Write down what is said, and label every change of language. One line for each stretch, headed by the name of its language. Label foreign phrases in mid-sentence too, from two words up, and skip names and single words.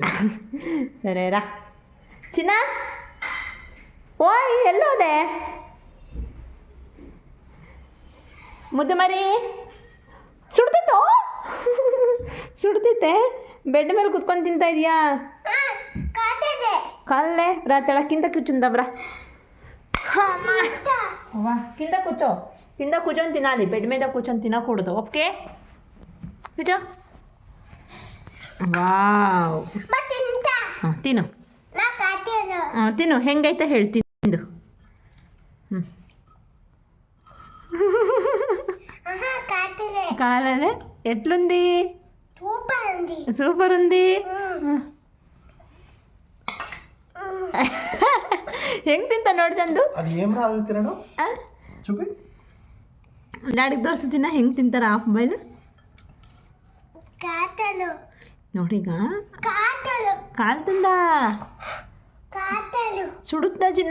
Kannada: ಸರಿ ರಾ ಚಿನ್ನ, ಓಯ್ ಎಲ್ಲೋದೆ ಮುದ್ದು ಮರಿ? ಸುಡ್ತಿತ್ತು, ಸುಡ್ತಿತ್ತೆ. ಬೆಡ್ ಮೇಲೆ ಕುತ್ಕೊಂಡು ತಿಂತಾ ಇದೆಯಾ? ಕಾಲೇ ರಾ
Telugu: తెళకింద కూర్చుందాం రా. వా కింద కూర్చో, కింద కూర్చొని తినాలి, బెడ్ మీద కూర్చొని తినకూడదు. ఓకే కూర్చో.
Kannada: ವಾವ್, ತಿನ್ನು ತಿನ್ನು, ಹೆಂಗೈತೆ ಹೇಳಿ ತಿಂದು.
Telugu: కాలే ఎట్లుంది? సూపర్ ఉంది.
Kannada: ಹೆಂಗ್ ತಿಂತ ನೋಡಿ ಚಂದು. ಅದು ಏನ್ ರಾದು ತಿನ್ನೋದು ಚುಪಿ ನಾಡಿಗೆ ತೋರಿಸ್ತೀನ ಹೆಂಗ್ ತಿಂತಾರ
English: half boil.
Kannada: ನೋಡೀಗ ಕಾಲ್ ತಿಂದ ಸುಡುತ್ತ ಚಿನ್ನ.